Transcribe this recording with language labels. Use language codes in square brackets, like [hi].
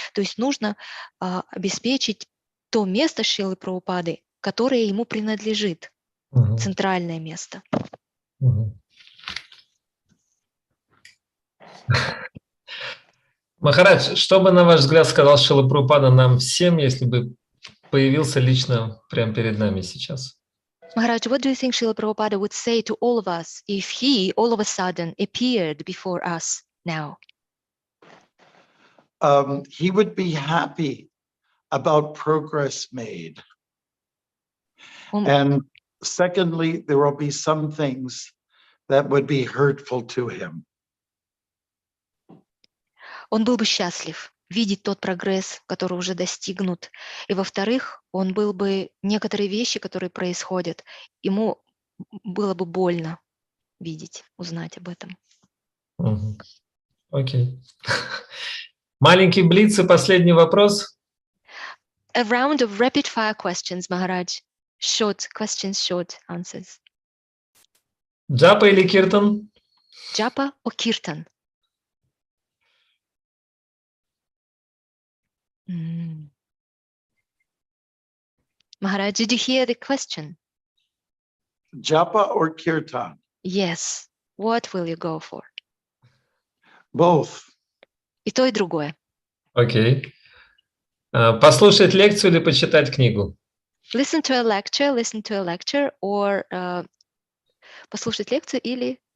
[ru] То есть нужно обеспечить то место Шрилы Прабхупады, которое ему принадлежит, центральное место. Махарадж, что бы, на ваш взгляд, сказал Шрила Прабхупада нам всем, если бы появился лично прямо перед нами сейчас? [en] Maharaj, what do you think Srila Prabhupada would say to all of us if he all of a sudden appeared before us now? He would be happy about progress made. And secondly, there will be some things that would be hurtful to him. [ru] Он был бы счастлив видеть тот прогресс, который уже достигнут. И во-вторых, он был бы некоторые вещи, которые происходят, ему было бы больно видеть, узнать об этом. Окей. Маленький блиц и последний вопрос. [en] A round of rapid fire questions, Maharaj. Short questions, short answers. [ru] Джапа или киртан? [en] Japa or kirtan? Maharaj, did you hear the question? Japa or kirtan? Yes. What will you go for? Both. [ru] И то, и другое. Окей. Послушать лекцию или почитать книгу? [en] Listen to a lecture, or [ru] послушать лекцию или